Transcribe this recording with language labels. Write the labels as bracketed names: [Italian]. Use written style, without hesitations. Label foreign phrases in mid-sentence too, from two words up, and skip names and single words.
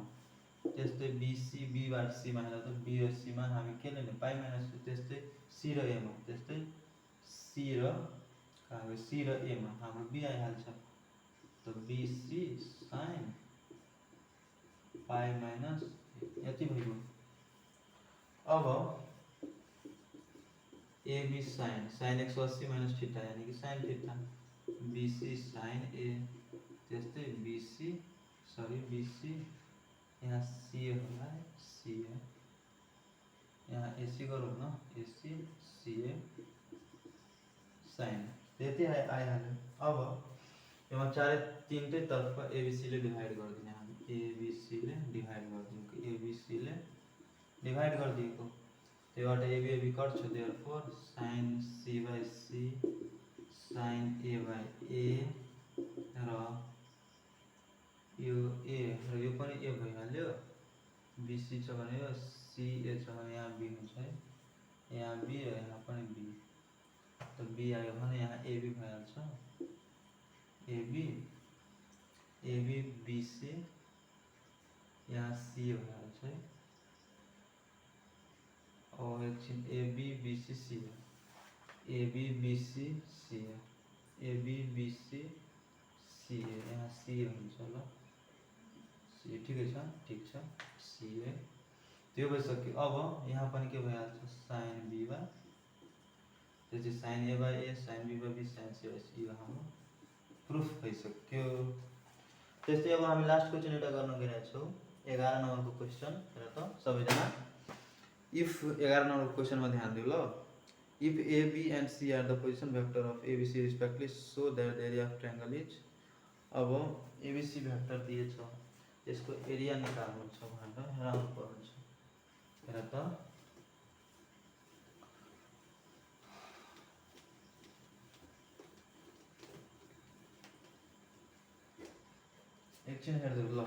[Nepali] त्यस्तै bc b बाट c मा हेर त b र c मा हामी के लिने पाई माइनस, त्यस्तै c र a मा त्यस्तै c र a मा हाम्रो b आइहाल्छ। त bc sin पाई माइनस यति भइगयो। अब ab sin 180 माइनस थीटा यानी कि sin थीटा, bc sin a त्यस्तै bc यहाँ c होला, c यहाँ ac गरौँ न, ac ca sin त्यति आइहाल्यो। अब यसमा तीनटै तर्फ abc ले डिभाइड गरिदिने हामी, abc ले डिभाइड गरिदिएको त्यबाट ab कट छ, देयरफोर sin c by c sin a by a र यो a र यो पनि a भइहाल्यो। bc छ भने यो ca छ भने यहाँ b हुन्छ है, यहाँ b र यहाँ पनि b। त b आयो भने यहाँ ab भइहाल्छ, ab bc यहाँ c भइहाल्छ है। और एकछिन ab bc c ab bc c ab bc c यहाँ c हुन्छ। ल c ठिक छ c त्यो भइसक्यो। अब यहाँ पनि के भइहाल्छ sin b by त्यसै sin a by a sin b by b sin c by c, यो हाम्रो प्रुफ भइसक्यो। त्यस्तै अब हामी [English] last question [Nepali] एउटा गर्न गइरहेका छौँ, 11 नम्बरको क्वेशन। हेर त सबैजना इफ 11 नम्बर क्वेशन में ध्यान दियो ल। [English] इफ a b and c are the position vector of abc respectively, so that the area of triangle is। [Nepali] अब abc भेक्टर दिएछ, त्यसको एरिया निकाल्नु छ भनेर हेराउनु पर्छ। हेर त एकछिन हेर्दै ल।